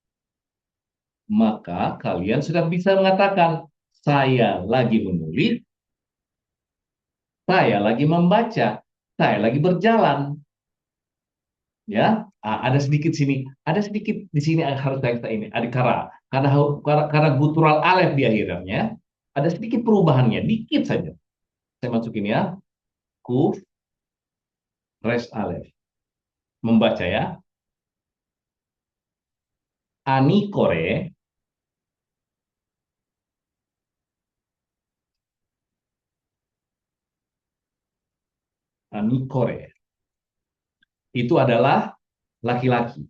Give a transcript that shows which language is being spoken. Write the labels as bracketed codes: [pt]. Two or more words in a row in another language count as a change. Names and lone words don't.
[id] Maka kalian sudah bisa mengatakan, saya lagi menulis, saya lagi membaca, saya lagi berjalan. Ya, ada sedikit sini, ada sedikit di sini harus saya ini, ada karena gutural alef di akhirnya, ada sedikit perubahannya, dikit saja. Saya masukin ya, [he] קוף, ריש אלף. [id] Membaca ya, [he] אני קורא, אני קורא. [id] Itu adalah laki-laki.